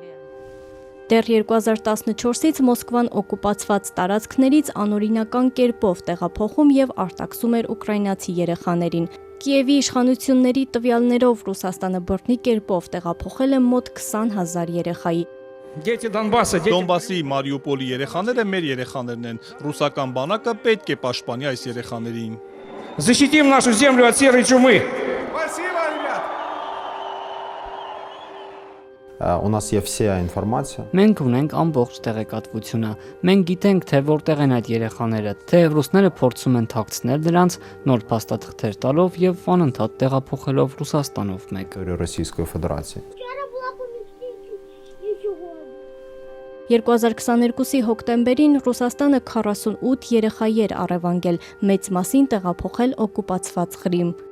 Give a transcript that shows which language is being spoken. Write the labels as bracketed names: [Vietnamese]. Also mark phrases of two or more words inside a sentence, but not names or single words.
[Armenian] Դեռ 2014-ից Մոսկվան օկուպացված տարածքներից անօրինական կերպով տեղափոխում եւ արտաքսում էր ուկրաինացի երեխաներին։ Կիևի իշխանությունների տվյալներով Ռուսաստանը բռնի կերպով տեղափոխել է մոտ 20,000 երեխայի։ Դոնբասի Մարիուպոլի երեխաները մեր երեխաներն են։ Ռուսական բանակը պետք է պաշտպանի այս երեխաներին։ [Russian] Защитим нашу землю от серой чумы. [Ukrainian] У нас є вся інформація. [Armenian] Մենք ունենք ամբողջ տեղեկատվությունը։ Մենք գիտենք, թե որտեղ են այդ երեխաները, թե ռուսները փորձում են թաքցնել նրանց նոր փաստաթղթեր տալով եւ անընդհատ տեղափոխելով Ռուսաստանով մեկ։ [Ukrainian] Російської Федерації. [Armenian] 2022-ի հոկտեմբերին Ռուսաստանը 48 երեխայի էր առևանգել, մեծ մասին տեղափոխել օկուպացված Ղրիմ։